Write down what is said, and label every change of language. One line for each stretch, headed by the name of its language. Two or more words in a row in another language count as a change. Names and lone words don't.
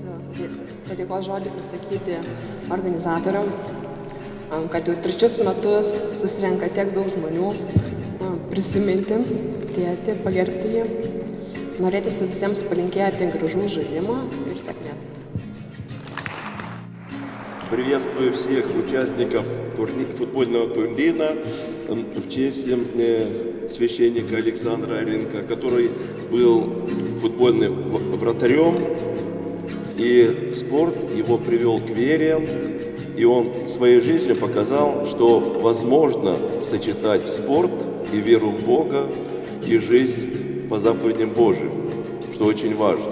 Lithuanian: padėkos žodį pasakyti organizatoriam, kad jau 3 metus susirenka tiek daug žmonių, prisiminti tėtį, pagerbti jį. Norėtųsi visiems palinkėti gražų žaidimo ir sėkmės.
Russian: Приветствую всех участников футбольного турнира в честь священника Александра Аренко, который был футбольным вратарем, и спорт его привел к вере, и он своей жизнью показал, что возможно сочетать спорт и веру в Бога, и жизнь по заповедям Божьим, что очень важно.